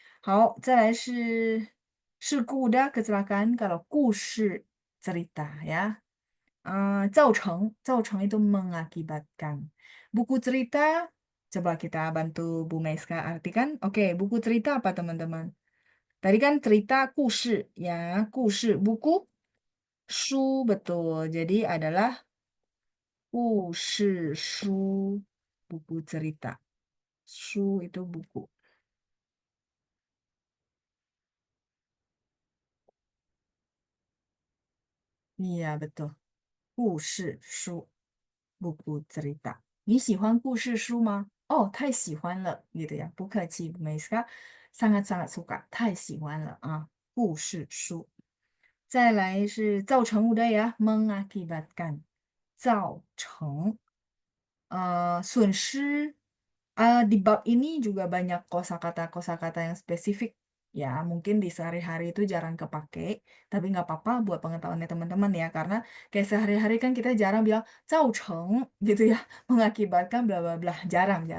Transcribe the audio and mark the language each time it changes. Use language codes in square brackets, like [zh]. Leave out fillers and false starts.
[zh] 好，再来是事故 [id] udah kecelakaan. Kalau 故事 cerita ya. 造成 itu mengakibatkan. Buku cerita, coba kita bantu Bu Meiska artikan. Oke, buku cerita apa teman-teman? Tadi kan cerita 故事 ya, 故事 buku 书 betul. Jadi adalah 故事书 buku cerita. 书 itu buku. Iya, betul. 故事书 buku cerita. [zh] 你喜欢故事书吗？哦，太喜欢了 gitu ya. 不客气，Bu Meiska. [id] Sangat-sangat suka. [zh] 太喜欢了啊。故事书。再来是造成物的呀 [id] mengakibatkan. [zh] 造成 损失. [id] Di bab ini juga banyak kosakata yang spesifik. Ya, mungkin di sehari-hari itu jarang kepake, tapi nggak apa-apa buat pengetahuannya teman-teman ya, karena kayak sehari-hari kan kita jarang bilang 造成 gitu ya, mengakibatkan bla bla bla, jarang.